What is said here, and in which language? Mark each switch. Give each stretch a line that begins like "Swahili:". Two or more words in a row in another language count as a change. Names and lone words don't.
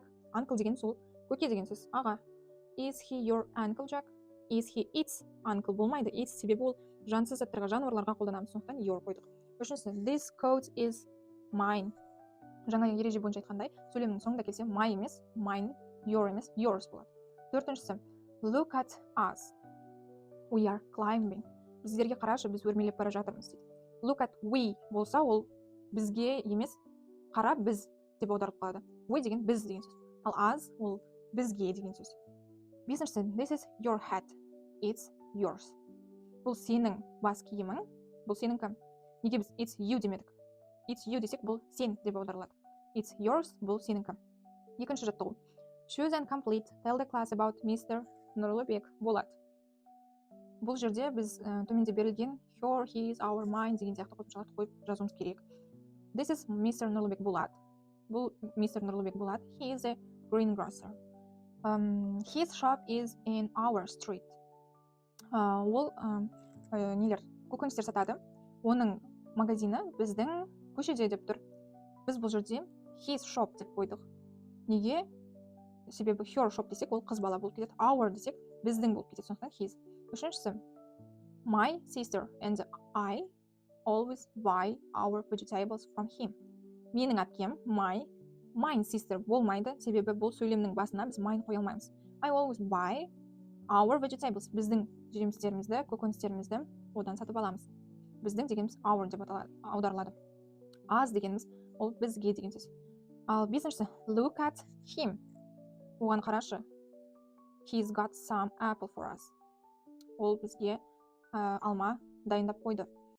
Kazakh: Uncle деген сол көке деген сөз, аға.
English: Is he your uncle Jack? Is he its uncle
Kazakh: болмайды. Its себебі ол жансыз заттарға, жануарларға қолданамыз, сондықтан your қойдық. Үшіншісі,
English: this coat is mine.
Kazakh: Жаңа ереже бойынша айтқандай, сөйлемнің соңында келсе my емес, mine, your емес, yours болады. Төртіншісі,
English: look at us. We are climbing.
Kazakh: Біздерге қарашы, біз өрмелеп бара жатырмыз дейді.
English: Look at we
Kazakh: болса, ол бізге емес, қара біз деп аударылып қалады. We деген біз деген сөз. Ал as ол бізге деген сөз. Бесіншісі,
English: this is your hat. It's yours.
Kazakh: Бұл сенің бас киімің, бұл сеніңкі. Неге біз
English: it's you
Kazakh: демедік?
English: It's you
Kazakh: десек, бұл сен деп аударылады.
English: It's yours,
Kazakh: бұл сеніңкі. Екінші жаттығу.
English: Choose and complete. Tell the class about Mr.
Kazakh: Нұрлыбек болады. Бұл жерде біз төменде берілген
English: her, his, our, mine
Kazakh: деген сияқты қосымшаларды қойып жазуымыз керек.
English: This is Mr. Нұрлыбек Болат.
Kazakh: бұл мистер Нұрлыбек болады.
English: He is a greengrocer. His shop is in our street.
Kazakh: Ол нелер, көкөністер сатады. Оның магазины біздің көшеде деп тұр. Біз бұл жерде
English: his shop
Kazakh: деп қойдық. Неге? Себебі
English: her shop
Kazakh: десек, ол қыз бала болып кетеді. Our десек, біздің болып кетеді. Сондықтан his.
English: Үшіншісі, my sister and I always buy our vegetables from him.
Kazakh: Менің әпкем,
English: mine sister
Kazakh: болмайды, себебі бұл сөйлемнің басына біз mine қоя алмаймыз.
English: I always buy our vegetables.
Kazakh: Біздің жемістерімізді, көкөністерімізді одан сатып аламыз. Біздің дегеніміз our деп аударылады. Аз дегеніміз ол бізге деген сөз. Ал бесіншісі,
English: look at him.
Kazakh: Оған қарашы.
English: He's got some apple for us.
Kazakh: Ол бізге алма дайындап қойды.